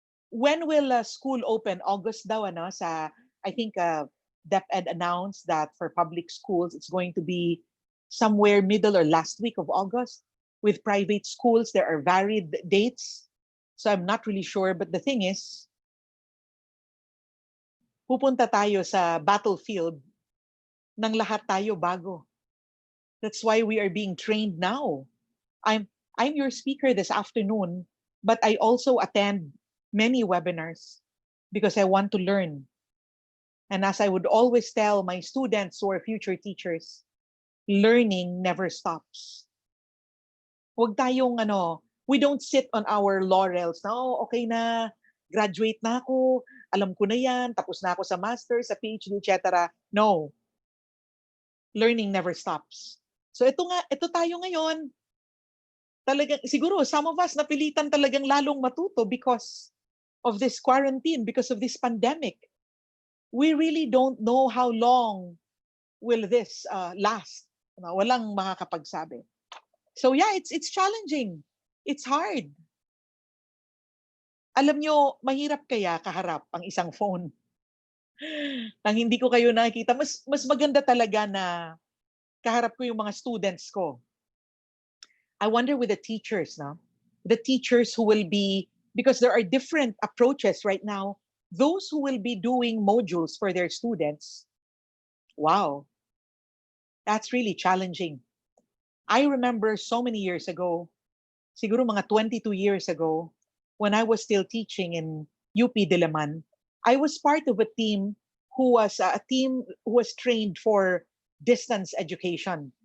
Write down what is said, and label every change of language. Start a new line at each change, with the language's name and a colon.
English: When will school open? August
Filipino: daw, ano?
English: I think DepEd announced that for public schools, it's going to be somewhere middle or last week of August. With private schools, there are varied dates. So I'm not really sure. But the thing is,
Filipino: pupunta tayo sa battlefield ng lahat tayo bago.
English: That's why we are being trained now. I'm your speaker this afternoon, but I also attend many webinars because I want to learn. And as I would always tell my students who are future teachers, learning never stops.
Filipino: Huwag tayong
English: we don't sit on our laurels
Filipino: na, okay na, graduate na ako, alam ko na yan, tapos na ako sa master, sa PhD, etc. No.
English: Learning never stops. So
Filipino: ito tayo ngayon. Talagang, siguro,
English: some of us
Filipino: napilitan talagang lalong matuto
English: because of this quarantine, because of this pandemic. We really don't know how long will this last.
Filipino: Walang makakapagsabi.
English: So yeah, it's challenging. It's hard.
Filipino: Alam nyo, mahirap kaya kaharap ang isang phone. Nang hindi ko kayo nakikita, mas maganda talaga na kaharap ko yung mga students ko.
English: I wonder with the teachers now, the teachers who will be, because there are different approaches right now, those who will be doing modules for their students, wow, that's really challenging. I remember so many years ago,
Filipino: siguro mga
English: 22 years ago, when I was still teaching in UP Diliman, I was part of a team who was trained for distance education.